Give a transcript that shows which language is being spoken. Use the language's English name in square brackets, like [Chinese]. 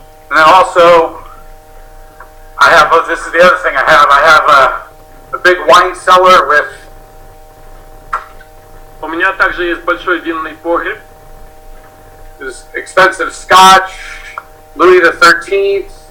[English] and then also this is the other thing I have a big wine cellar with. [Russian] У меня также есть большой винный погреб. [English] There's expensive scotch, Louis XIII.